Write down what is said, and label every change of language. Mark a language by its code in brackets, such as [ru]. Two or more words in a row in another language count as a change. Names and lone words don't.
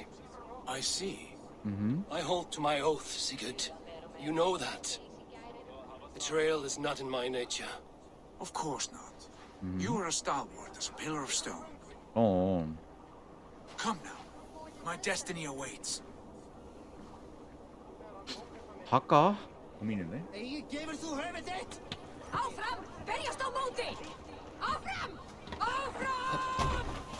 [en] I see. I hold to my oath, Sigurd. You know that. Betrayal is not in my nature. Of course not. You are a stalwart as a pillar of stone. Come now. My destiny awaits. [ko] 할까? 고민이네. [is] Áfram! Berjast á móti! Áfram! Áfram!